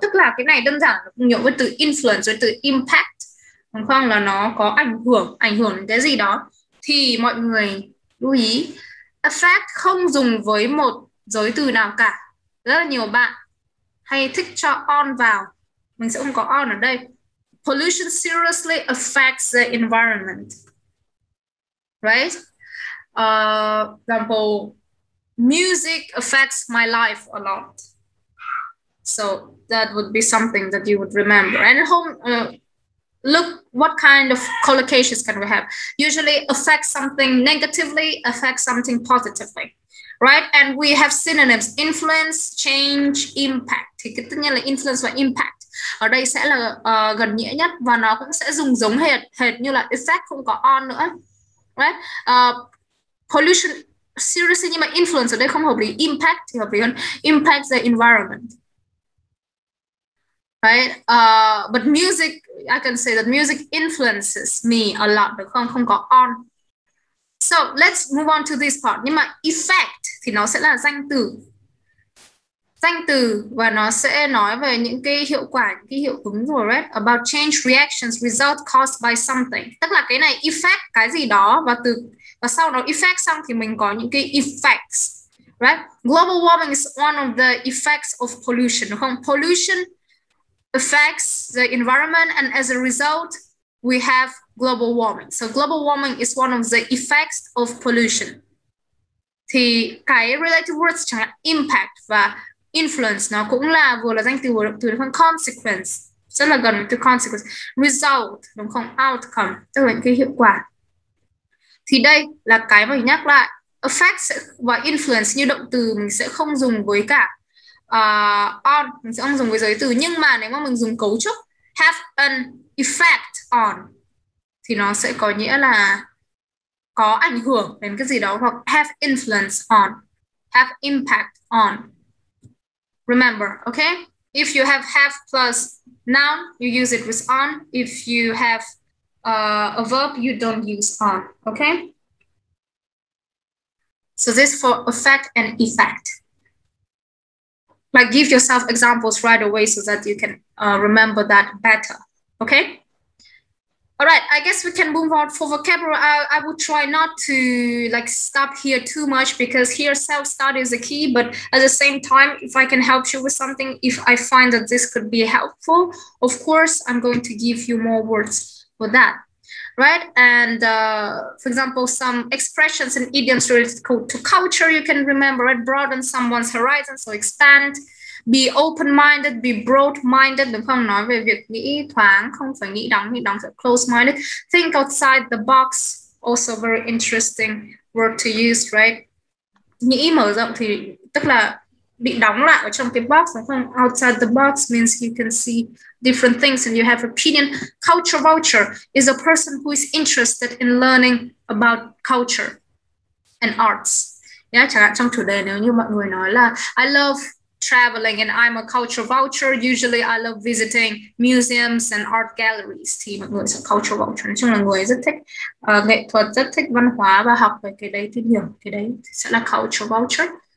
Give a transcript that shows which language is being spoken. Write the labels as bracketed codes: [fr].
[vi] Tức là cái này đơn giản nhiều với từ influence, với từ impact, đúng không? Là nó có ảnh hưởng đến cái gì đó. Thì mọi người lưu ý, affect không dùng với một giới từ nào cả. Rất là nhiều bạn hay thích cho on vào, mình sẽ không có on ở đây. [en] Pollution seriously affects the environment. Right? Example, music affects my life a lot. So that would be something that you would remember. And at home, look what kind of collocations can we have. Usually affect something negatively, affect something positively. Right? And we have synonyms, influence, change, impact. [vi] Thì cái tất nhiên là influence và impact ở đây sẽ là gần nghĩa nhất, và nó cũng sẽ dùng giống hệt như là effect, không có on nữa. [en] Right? Pollution seriously, [vi] nhưng mà influence ở đây không hợp lý, impact thì hợp lý hơn, [en] impact the environment. Right? But music, I can say that music influences me a lot, [vi] được không? Không có on. [en] So let's move on to this part. [vi] Nhưng mà effect thì nó sẽ là danh từ, và nó sẽ nói về những cái hiệu quả, những cái hiệu ứng rồi. [en] Right? About change, reactions, result caused by something. [vi] Tức là cái này effect cái gì đó, và sau đó effect xong thì mình có những cái effects. [en] Right? Global warming is one of the effects of pollution, [vi] đúng không? [en] Pollution affects the environment, and as a result we have global warming. So global warming is one of the effects of pollution. [vi] Thì cái related words chẳng hạn impact và influence nó cũng là vừa là danh từ vừa động từ, đúng không? Consequence rất là gần từ consequence. Result, đúng không? Outcome, tức là những cái hiệu quả. Thì đây là cái mà mình nhắc lại, affect và influence như động từ mình sẽ không dùng với cả on, mình sẽ không dùng với giới từ. Nhưng mà nếu mà mình dùng cấu trúc have an effect on thì nó sẽ có nghĩa là có ảnh hưởng đến cái gì đó, hoặc have influence on, have impact on. [en] Remember, okay? If you have plus noun, you use it with on. If you have a verb, you don't use on, okay? So this for affect and effect. Like give yourself examples right away so that you can remember that better, okay? All right, I guess we can move on for vocabulary. I will try not to like stop here too much, because here self-study is the key, but at the same time, if I can help you with something, if I find that this could be helpful, of course, I'm going to give you more words for that. Right? And for example, some expressions and idioms related to culture you can remember, right? Broaden someone's horizon, so expand. Be open-minded, be broad-minded, [vi] đúng không? Nói về việc nghĩ thoáng, không phải nghĩ đóng sẽ close-minded. [en] Think outside the box, also very interesting word to use, right? [vi] Nghĩ mở rộng thì tức là bị đóng lại ở trong cái box, đúng không? [en] Outside the box means you can see different things and you have opinion. Culture vulture is a person who is interested in learning about culture and arts. [vi] Yeah, chẳng hạn trong chủ đề nếu như mọi người nói là [en] I love traveling and I'm a culture vulture, usually I love visiting museums and art galleries, [vi] thì mọi người sẽ [en] culture vulture. [vi] Nói chung là người rất thích nghệ thuật, rất thích văn hóa và học về cái đấy, tìm hiểu cái đấy sẽ là culture vulture.